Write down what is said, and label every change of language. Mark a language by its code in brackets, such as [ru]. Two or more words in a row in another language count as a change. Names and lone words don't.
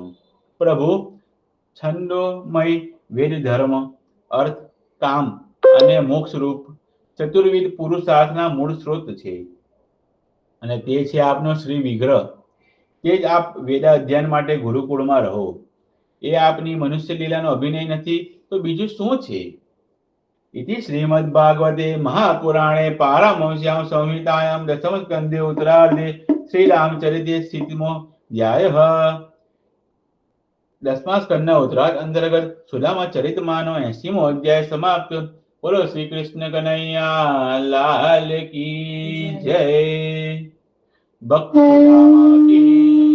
[gu] પ્રભુ, છંદોમય વેદ ધર્મ, અર્થ, કામ અને મોક્ષ રૂપ ચતુર્વિધ પુરુષાર્થના મૂળ સ્ત્રોત છે અને તે છે આપનો શ્રી વિગ્રહ. તે જ આપ વેદા અધ્યયન માટે ગુરુકુળમાં રહો. એ આપની મનુષ્ય લીલાનો અભિનય નથી તો બીજું શું છે? [sa] इति श्रीमद्भागवते महापुराणे पारमहंस्यां संहितायां दशमस्कन्धे उत्तरार्धे श्रीरामचरिते स्थितिमोऽध्यायः. [gu] 10મા સ્કંદના ઉત્તરાર્ધ અંતર્ગત સુદામા ચરિતમાંનો 80મો અધ્યાય સમાપ્ત. બોલો શ્રી કૃષ્ણ કનૈયા લાલ [hi] की जय. [gu] ભક્ત સુદામા કી